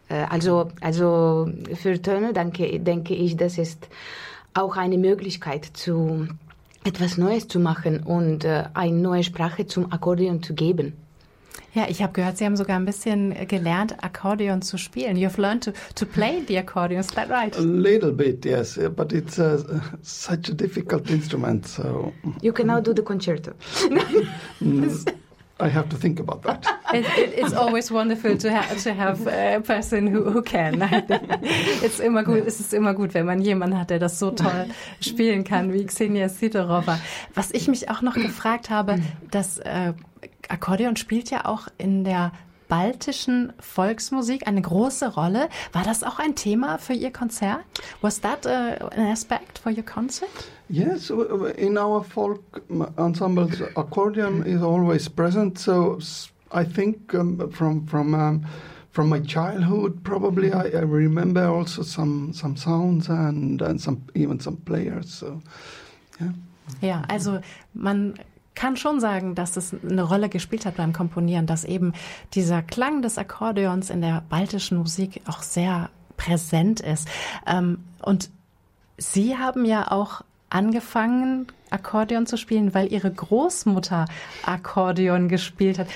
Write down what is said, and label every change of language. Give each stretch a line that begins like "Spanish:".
German: Also für Töne denke ich, das ist auch eine Möglichkeit, zu etwas Neues zu machen und eine neue Sprache zum Akkordeon zu geben. Ja, ich habe gehört, Sie haben sogar ein bisschen gelernt, Akkordeon zu spielen.
English: You've learned to play the accordion, is that right? A little bit, yes, but it's such a difficult instrument, so... You can now do the concerto. I have to think about that. It's always wonderful to have a person who can.
German: It's immer gut. Es ist immer gut, wenn man jemanden hat, der das so toll spielen kann wie Xenia Sidorova. Was ich mich auch noch gefragt habe, das Akkordeon spielt ja auch in der baltischen Volksmusik eine große Rolle. War das auch ein Thema für Ihr Konzert?
English: Was that an aspect for your concert? Yes, in our folk ensembles, accordion is always present. So I think from my childhood, probably I remember also some sounds and some even some players. So yeah.
German: Ja, also man kann schon sagen, dass es eine Rolle gespielt hat beim Komponieren, dass eben dieser Klang des Akkordeons in der baltischen Musik auch sehr präsent ist. Und Sie haben ja auch angefangen, Akkordeon zu spielen, weil Ihre Großmutter Akkordeon gespielt hat.